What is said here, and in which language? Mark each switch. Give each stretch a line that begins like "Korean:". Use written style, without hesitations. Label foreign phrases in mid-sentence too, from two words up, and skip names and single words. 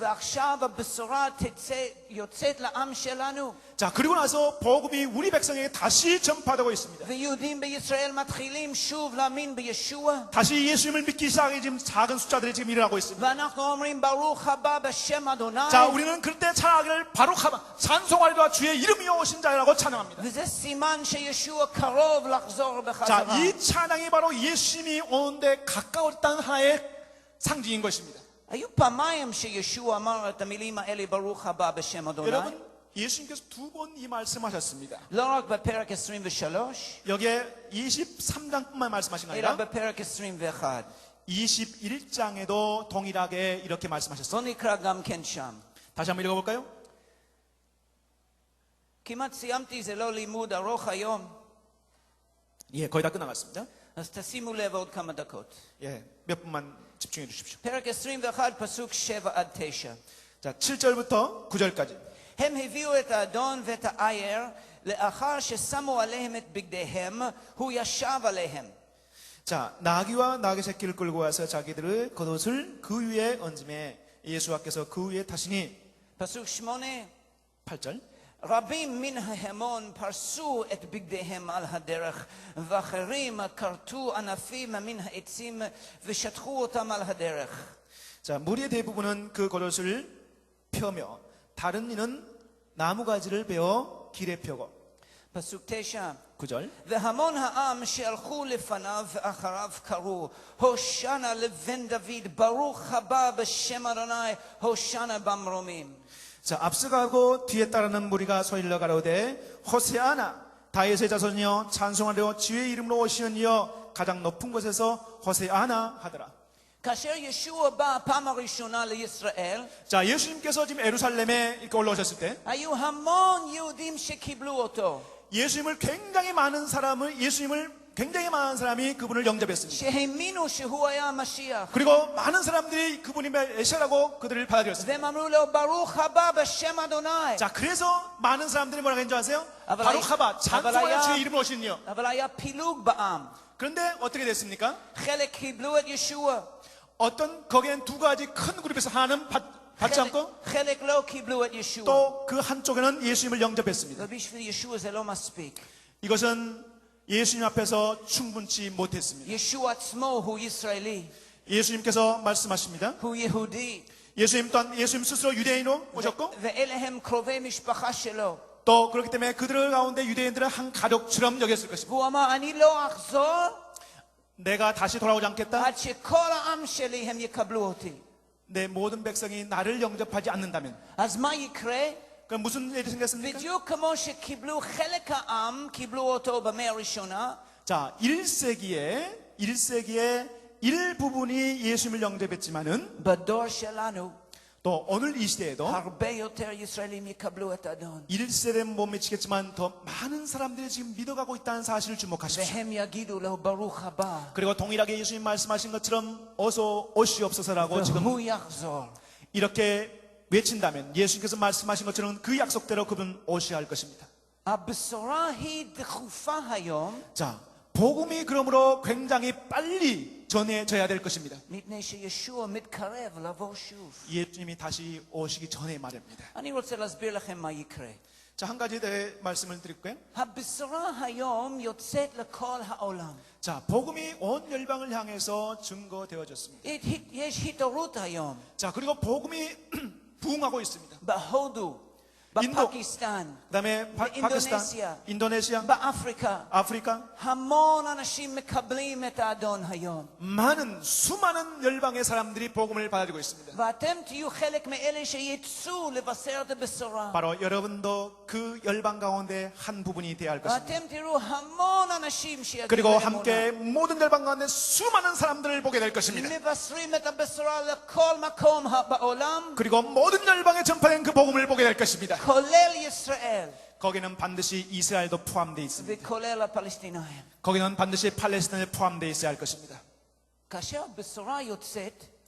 Hebrew: ועכשיו הבשורה יוצאת לעם שלנו.
Korean: 자, 그리고 나서 복음이 우리 백성에게 다시 전파되고 있습니다.
Hebrew: ויהודים בישראל מתחילים שוב להאמין בישוע.
Korean: 다시 예수님을 믿기 시작해 지금 작은 숫자들이 지금 일어나고 있습니다.
Hebrew: ואנחנו אומרים ברוך הבא בשם אדוני.
Korean: 자, 우리는 그때 찬양하기를 바룩하바 찬송하리라 주의 이름이 오신 자라고 찬양합니다.
Hebrew: וזה סימן שישוע קרוב לחזור
Korean: 자,
Hebrew: בחזרה.
Korean: 이 찬양이 바로 예수님이 오는데 가까웠다는 하나의 상징인 것입니다.
Hebrew: היו פעמיים שישוע אמר את המילים האלה ברוך הבא בשם אדוני.
Korean: 여러분, 예수님께서 두 번 이 말씀하셨습니다.
Hebrew: לא רק בפרק 23,
Korean: 여기에 23장뿐만 말씀하신 거
Hebrew: אלא
Korean: 아니라
Hebrew: בפרק 21.
Korean: 21장에도 동일하게 이렇게 말씀하셨습니다.
Hebrew: בוא נקרא גם כן שם.
Korean: 다시 한번 읽어볼까요?
Hebrew: כמעט סיימתי, זה לא לימוד ארוך היום,
Korean: 예, 거의 다 끝나갔습니다.
Hebrew: אז תשימו לב עוד כמה דקות.
Korean: 예, 몇 분만 집중해 주십시오.
Hebrew: פרק 21, פסוק 7 עד 9.
Korean: 자, 7절부터 9절까지.
Hebrew: הם הביאו את האדון ואת העייר, לאחר ששמו עליהם את בגדיהם, הוא ישב עליהם.
Korean: 자, 나귀와 나귀 새끼를 끌고 와서 자기들의 겉옷을 그 위에 얹음에 예수와께서 그 위에 타시니.
Hebrew: פסוק 8.
Korean: 8절.
Hebrew: רבים מן ההמון פרסו את בגדיהם על הדרך, ואחרים כרתו ענפים מן העצים ושטחו אותם על הדרך.
Korean: 자, 무리의 대부분은 그 겉옷을 펴며 다른 이는 나무가지를 베어 길에 펴고.
Hebrew: פסוק 9.
Korean: 9절.
Hebrew: והמון העם שהלכו לפניו ואחריו קראו, הושענא לבן דוד, ברוך הבא בשם אדוני, הושענא במרומים.
Korean: 자, 앞서가고 뒤에 따르는 무리가 소리를 가로되 호세아나 다윗의 자손이여 찬송하려 주의 이름으로 오시는 이여 가장 높은 곳에서 호세아나 하더라.
Hebrew: כאשר ישוע בא הפעם הראשונה לישראל,
Korean: 자, 예수님께서 지금 예루살렘에 이렇게 올라오셨을 때
Hebrew: היו המון יהודים שקיבלו אותו,
Korean: 예수님을 굉장히 많은 사람이 그분을 영접했습니다.
Hebrew: שהאמינו שהוא היה המשיח.
Korean: 그리고 많은 사람들이 그분이 메시아라고 그들을 받아들였습니다.
Hebrew: והם אמרו לו ברוך הבא בשם אדוני.
Korean: 자, 그래서 많은 사람들이 뭐라고 했는지 아세요? 아브라함- 바룩하바 찬송하여 주의 이름으로 오시는 이여.
Hebrew: אבל היה פילוג בעם.
Korean: 그런데 어떻게 됐습니까?
Hebrew: חלק קיבלו את ישוע,
Korean: 어떤 거기엔 두 가지 큰 그룹에서 하나는 받지 않고
Hebrew: חלק לא קיבלו את ישוע.
Korean: 또 그 한쪽에는 예수님을 영접했습니다.
Hebrew: ובשביל ישוע זה לא מספיק.
Korean: 이것은 예수님 앞에서 충분치 못했습니다.
Hebrew: ישוע עצמו הוא ישראלי,
Korean: 예수님께서 말씀하십니다.
Hebrew: הוא יהודי,
Korean: 예수님 스스로 유대인으로 오셨고
Hebrew: ואלה הם קרובי משפחה שלו.
Korean: 또 그렇기 때문에 그들 가운데 유대인들은 한 가족처럼 여겼을 것입니다.
Hebrew: והוא אמר, אני לא אחזור
Korean: 내가 다시 돌아오지 않겠다.
Hebrew: עד שכל העם שלי הם יקבלו אותי.
Korean: 내 모든 백성이 나를 영접하지 않는다면
Hebrew: אז מה יקרה?
Korean: 그럼 무슨 일이 생겼습니까?
Hebrew: בדיוק כמו שקיבלו חלק העם, קיבלו אותו במאה הראשונה,
Korean: 자, 1세기에 일부분이 예수님을 영접했지만은
Hebrew: בדור שלנו
Korean: 또 또 오늘 이 시대에도
Hebrew: הרבה יותר ישראלים יקבלו את האדון.
Korean: 1세대는 못 미치겠지만 더 많은 사람들이 지금 믿어가고 있다는 사실을 주목하십시오.
Hebrew: והם יגידו לו ברוך הבא.
Korean: 그리고 동일하게 예수님 말씀하신 것처럼 어서 오시옵소서라고 지금
Hebrew: והוא יחזור.
Korean: 이렇게 외친다면 예수님께서 말씀하신 것처럼 그 약속대로 그분 오셔야 할 것입니다.
Hebrew: הבשורה היא דחופה היום,
Korean: 자, 복음이 그러므로 굉장히 빨리 전해져야 될 것입니다.
Hebrew: מפני שישוע מתקרב לבוא שוב.
Korean: 예수님이 다시 오시기 전에 말입니다.
Hebrew: אני רוצה להסביר לכם מה יקרה.
Korean: 자, 한 가지 더 말씀을 드릴까요?
Hebrew: הבשורה היום יוצאת לכל העולם.
Korean: 자, 복음이 온 열방을 향해서 증거되어졌습니다.
Hebrew: יש התעוררות היום.
Korean: 자, 그리고 복음이 부흥하고 있습니다.
Hebrew: בהודו,
Korean: 인도,
Hebrew: בפקיסטן,
Korean: 그다음에
Hebrew: באינדונזיה,
Korean: 파키스탄, 인도네시아,
Hebrew: באפריקה.
Korean: 아프리카
Hebrew: המון אנשים מקבלים את האדון היום.
Korean: 많은 수많은 열방의 사람들이 복음을 받아들이고 있습니다.
Hebrew: ואתם תהיו חלק מאלה שיצאו לבשר את הבשורה.
Korean: 바로 여러분도 그 열방 가운데 한 부분이 되어야 할 것입니다.
Hebrew: ואתם תראו המון אנשים שיגיעו
Korean: 그리고
Hebrew: לאמונה.
Korean: 함께 모든 열방 가운데 수많은 사람들을 보게 될 것입니다.
Hebrew: מבשרים את הבשורה לכל מקום בעולם,
Korean: 그리고 모든 열방에 전파된 그 복음을 보게 될 것입니다.
Hebrew: כולל ישראל
Korean: 거기는 반드시 이스라엘도 포함되어 있습니다.
Hebrew: וכולל הפלסטינאים.
Korean: 거기는 반드시 팔레스타인에 포함되어 있어야 할 것입니다.
Hebrew: כאשר הבשורה יוצאת,